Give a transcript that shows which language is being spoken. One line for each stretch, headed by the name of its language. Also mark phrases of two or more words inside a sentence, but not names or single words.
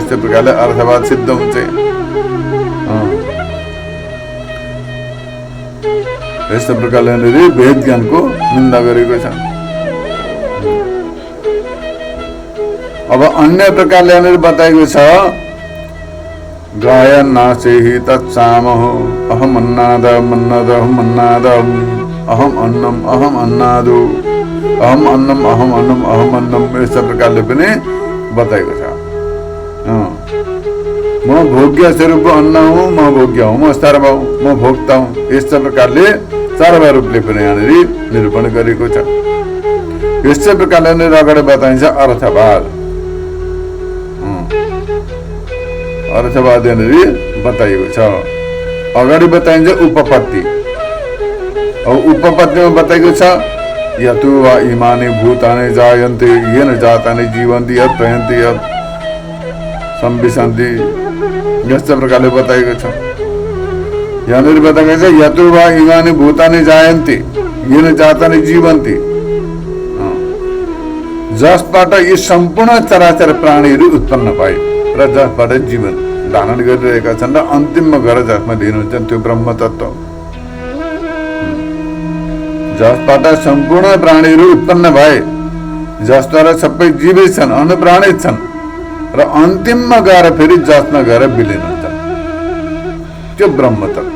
Nepali: यस्तो प्रकारले अर्थवाद सिद्ध हुन्छ। यस्तो प्रकारले यहाँनिर भेद ज्ञानको निन्दा गरेको छ। अब अन्य प्रकारले यहाँनिर बताएको छ,
Sanskrit: गायन नासेहि तत्सामः अहम अन्नाद मन्नाद अहम अन्नाद अहम अन्नम अहम अन्नादो अहम अन्नम अहम अन्नम अहम अन्नम,
Nepali: यस्तो प्रकारले पनि बताएको छ। म भोग्य स्वरूप अन्न हुँ, म भोग्य हुँ, म सर्व हुँ, म भोक्ता हुँ, यस्तो प्रकारले सर्व रूपले पनि यहाँनिर निरूपण गरेको छ। यस्तै प्रकारले अगाडि बताइन्छ अर्थवाद। अर्थवाद यहाँनिर बताइएको छ। अगाडि बताइन्छ उपपत्ति। अब उपपत्तिमा बताइएको छ,
Sanskrit: यतु वा इमानि भूतानि जायन्ते येन जातानि जीवन्ति यत् प्रयन्ति यत् संविशन्ति,
Nepali: यस्तो प्रकारले बताइएको छ। यहाँनिर बताइएको छ,
Sanskrit: यतु वा इमानि भूतानि जायन्ते येन जातानि जीवन्ति,
Nepali: जसबाट यी सम्पूर्ण चराचर प्राणीहरू उत्पन्न भए र जसबाट जीवन धारण गरिरहेका छन् र अन्तिममा गएर जसमा लिनुहुन्छ त्यो ब्रह्म तत्व, जसबाट सम्पूर्ण प्राणीहरू उत्पन्न भए, जसद्वारा सबै जीवित छन्, अनुप्राणित छन् र अन्तिममा गएर फेरि जसमा गएर विलीन हुन्छन्, त्यो ब्रह्म तत्व।